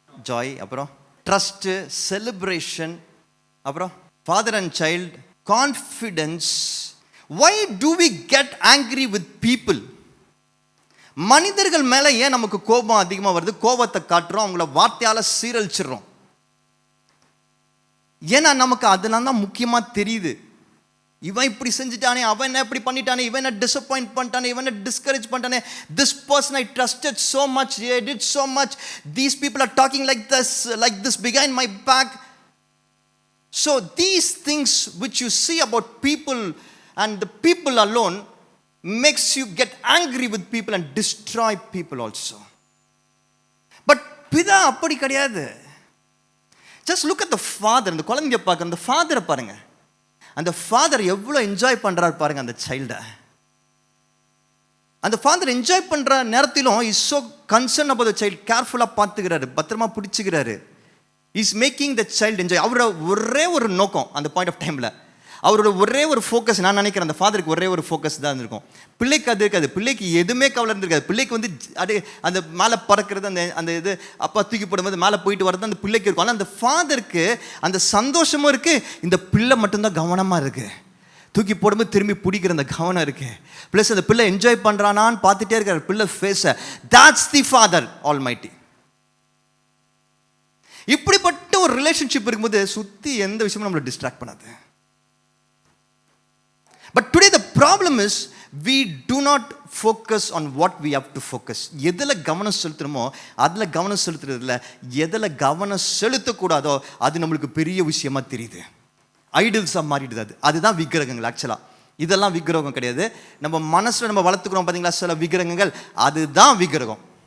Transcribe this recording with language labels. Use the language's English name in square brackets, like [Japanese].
[English] Joy, அப்புறம் trust, celebration, அப்புறம் father and child, confidence. Why do we get angry with people? [Tamil] மனிதர்கள் மேலே ஏன் நமக்கு கோபம் அதிகமாக வருது? கோபத்தை காட்டுறோம், அவங்கள வார்த்தையால் சீரழிச்சிடுறோம். ஏன்னா நமக்கு அதெல்லாம் தான் முக்கியமாக தெரியுது. இவன் இப்படி செஞ்சுட்டானே, அவன் என்ன இப்படி பண்ணிட்டானே, இவன் என்ன டிசப்பாயிண்ட் பண்ணிட்டானே, இவன் என்ன discourage பண்ணிட்டானே, [English] This person I trusted so much, they did so much, these people are talking like this behind my back. So these things which you see about people and the people alone makes you get angry with people and destroy people also. But [Tamil] பிதா அப்படி கிடையாது. [English] Just look at the father. [Tamil] அந்த குழந்தைய பார்க்க, அந்த ஃபாதரை பாருங்க. அந்த father எவ்வளோ என்ஜாய் பண்ணுறாரு பாருங்க அந்த சைல்டை. அந்த ஃபாதர் என்ஜாய் பண்ணுற நேரத்திலும் [English] is so concern about the child, [Tamil] கேர்ஃபுல்லாக பார்த்துக்கிறாரு, பத்திரமா பிடிச்சிக்கிறாரு. [English] Is making the child enjoy. [Tamil] அவரோட ஒரே ஒரு நோக்கம் அந்த பாயிண்ட் ஆஃப் டைமில், அவரோட ஒரே ஒரு ஃபோக்கஸ், நான் நினைக்கிறேன் அந்த ஃபாதருக்கு ஒரே ஒரு ஃபோக்கஸ் தான் இருந்திருக்கும். பிள்ளைக்கு அது இருக்காது, பிள்ளைக்கு எதுவுமே கவலை இருந்திருக்காது. பிள்ளைக்கு வந்து அந்த மேலே பறக்கிறது, அந்த இது அப்பா தூக்கி போடும்போது மேலே போயிட்டு வர்றது அந்த பிள்ளைக்கு இருக்கும். ஆனால் அந்த ஃபாதருக்கு அந்த சந்தோஷமும் இருக்குது, இந்த பிள்ளை மட்டும்தான் கவனமாக இருக்குது. தூக்கி போடும்போது திரும்பி பிடிக்கிற அந்த கவனம் இருக்குது. ப்ளஸ் அந்த பிள்ளை என்ஜாய் பண்ணுறானான்னு பார்த்துட்டே இருக்கார் பிள்ளை ஃபேஸை. [English] That's the father almighty. [Tamil] இப்படிப்பட்ட ஒரு ரிலேஷன்ஷிப் இருக்கும்போது சுற்றி எந்த விஷயமும் நம்மளை டிஸ்ட்ராக்ட் பண்ணாது. [English] But today the problem is we do not focus on what we have to focus. [Tamil] எதில் கவனம் செலுத்துறோமோ அதில் கவனம் செலுத்துறதில்ல, எதில் கவனம் செலுத்தக்கூடாதோ அது நம்மளுக்கு பெரிய விஷயமா தெரியுது. ஐடல்ஸாக மாறிடுது. அதுதான் விக்கிரகங்கள். ஆக்சுவலாக இதெல்லாம் விக்கிரகம் கிடையாது. நம்ம மனசில் நம்ம வளர்த்துக்கிறோம் பார்த்தீங்களா சில விக்கிரகங்கள், அதுதான் விக்கிரகம்.